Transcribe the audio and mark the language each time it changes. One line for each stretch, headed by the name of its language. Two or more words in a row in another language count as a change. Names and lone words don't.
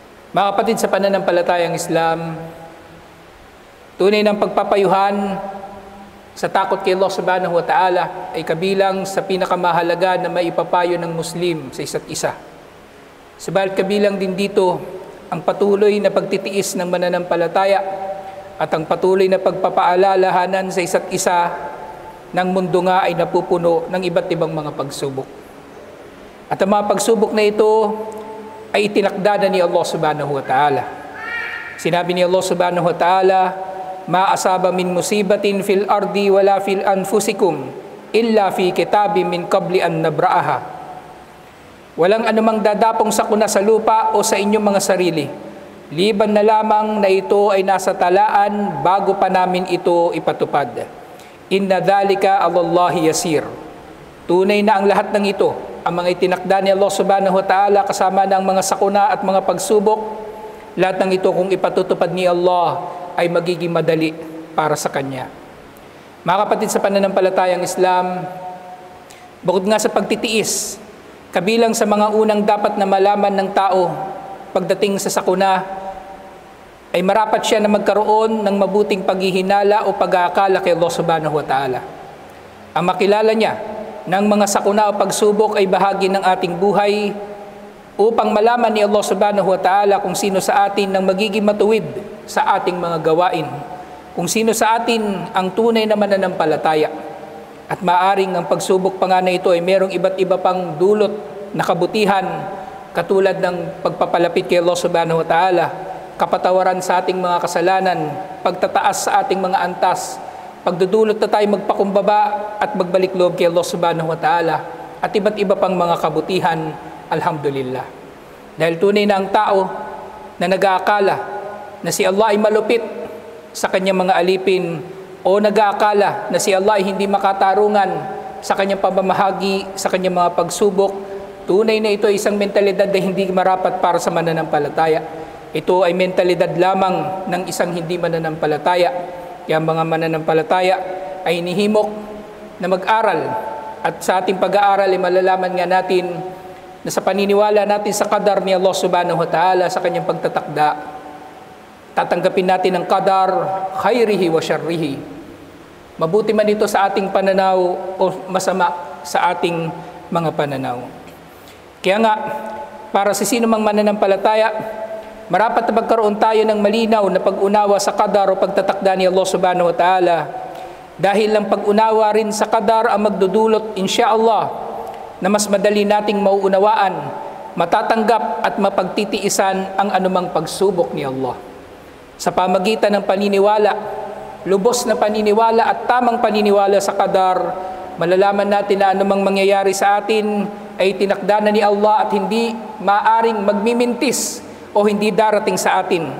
Filipino: Mga kapatid sa pananampalatayang Islam, tunay ng pagpapayuhan sa takot kay Allah
Arabic: سبحانه وتعالى
Filipino: ay kabilang sa pinakamahalaga na maipapayo ng Muslim sa isa't isa. Subalit kabilang din dito ang patuloy na pagtitiis ng mananampalataya at ang patuloy na pagpapaalalahanan sa isa't isa ng mundo nga ay napupuno ng iba't ibang mga pagsubok. At ang mga pagsubok na ito ay itinakda na ni Allah
Arabic: سبحانه وتعالى.
Filipino: Sinabi ni
Arabic: الله سبحانه وتعالى ما أصاب من مصيبة في الأرض ولا في أنفسكم إلا في كتاب من قبل أن نبرأها."
Filipino: Walang anumang dadapong sakuna sa lupa o sa inyong mga sarili, liban na lamang na ito ay nasa talaan bago pa namin ito ipatupad.
Arabic: إن ذلك على الله يسير.
Filipino: Tunay na ang lahat ng ito, ang mga itinakda ni Allah
Arabic: سبحانه وتعالى
Filipino: kasama ng mga sakuna at mga pagsubok, lahat ng ito kung ipatutupad ni Allah ay magiging madali para sa Kanya. Mga kapatid sa pananampalatayang Islam, bukod nga sa pagtitiis, kabilang sa mga unang dapat na malaman ng tao pagdating sa sakuna, ay marapat siya na magkaroon ng mabuting paghihinala o pag-aakala kay Allah
Arabic: سبحانه وتعالى.
Filipino: Ang makilala niya ng mga sakuna o pagsubok ay bahagi ng ating buhay upang malaman ni Allah
Arabic: سبحانه وتعالى
Filipino: kung sino sa atin ang magiging matuwid sa ating mga gawain, kung sino sa atin ang tunay na mananampalataya. At maaring ang pagsubok pa nga na ito ay merong iba't iba pang dulot na kabutihan, katulad ng pagpapalapit kay Allah
Arabic: سبحانه وتعالى,
Filipino: kapatawaran sa ating mga kasalanan, pagtataas sa ating mga antas, pagdudulot na tayo magpakumbaba at magbalik loob kay Allah
Arabic: سبحانه وتعالى,
Filipino: at iba't iba pang mga kabutihan, alhamdulillah. Dahil tunay na ang tao na nag-aakala na si Allah ay malupit sa kanyang mga alipin o nag-aakala na si Allah ay hindi makatarungan sa kanyang pamamahagi, sa kanyang mga pagsubok, tunay na ito ay isang mentalidad na hindi marapat para sa mananampalataya. Ito ay mentalidad lamang ng isang hindi mananampalataya. Kaya mga mananampalataya ay inihimok na mag-aral, at sa ating pag-aaral ay malalaman nga natin na sa paniniwala natin sa qadar ni Allah
Arabic: سبحانه وتعالى
Filipino: sa kanyang pagtatakda, tatanggapin natin ang
Arabic: قدر خيره وشره.
Filipino: Mabuti man ito sa ating pananaw o masama sa ating mga pananaw. Kaya nga, para sa sino mang mananampalataya, marapat na magkaroon tayo ng malinaw na pag-unawa sa qadar o pagtatakda ni Allah
Arabic: سبحانه وتعالى,
Filipino: dahil ang pag-unawa rin sa qadar ang magdudulot insyaallah na mas madali nating mauunawaan, matatanggap at mapagtitiisan ang anumang pagsubok ni Allah. Sa pamagitan ng paniniwala, lubos na paniniwala at tamang paniniwala sa qadar, malalaman natin na anumang mangyayari sa atin ay tinakda na ni Allah at hindi maaring magmimintis o hindi darating sa atin.